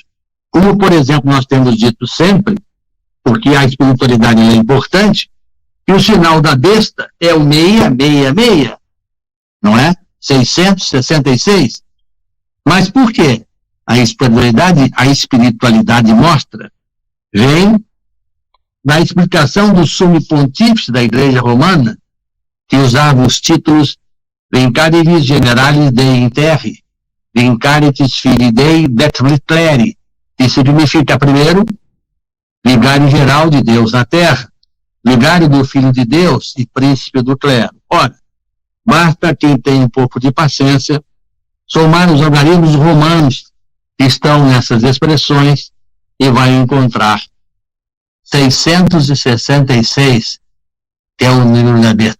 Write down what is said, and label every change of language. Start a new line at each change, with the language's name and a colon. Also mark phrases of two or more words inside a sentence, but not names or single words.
Portuguese: Como, por exemplo, nós temos dito sempre, porque a espiritualidade é importante, que o sinal da besta é o 666, não é? 666. Mas por quê? A espiritualidade mostra, vem da explicação do sumo pontífice da Igreja Romana, que usava os títulos
Latin: Vincaritis Generalis Dei in Terre, Vincaritis Filii Dei Decret Cleri,
Portuguese: que significa, primeiro, vigário geral de Deus na terra, vigário do Filho de Deus e príncipe do clero. Ora, basta quem tem um pouco de paciência somar os algarismos romanos que estão nessas expressões e vai encontrar 666, que é o número da besta.